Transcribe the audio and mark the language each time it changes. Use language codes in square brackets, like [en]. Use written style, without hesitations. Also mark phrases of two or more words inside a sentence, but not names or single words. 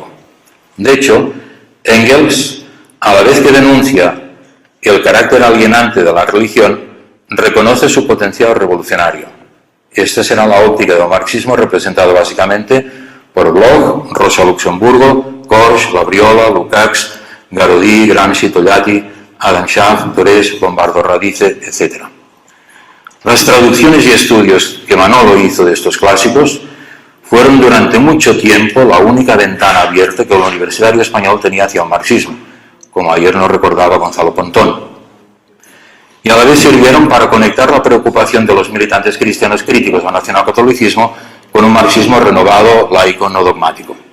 [es] De hecho, Engels, a la vez que denuncia el carácter alienante de la religión, reconoce su potencial revolucionario. Esta será la óptica del marxismo, representado básicamente por Bloch, Rosa Luxemburgo, Korsch, Labriola, Lukács, Garodí, Gramsci, Togliatti, Adam Schaff, Dorés, Bombardo Radice, etc. Las traducciones y estudios que Manolo hizo de estos clásicos fueron durante mucho tiempo la única ventana abierta que el universitario español tenía hacia el marxismo, como ayer nos recordaba Gonzalo Pontón. Y a la vez sirvieron para conectar la preocupación de los militantes cristianos críticos al nacionalcatolicismo con un marxismo renovado, laico, no dogmático.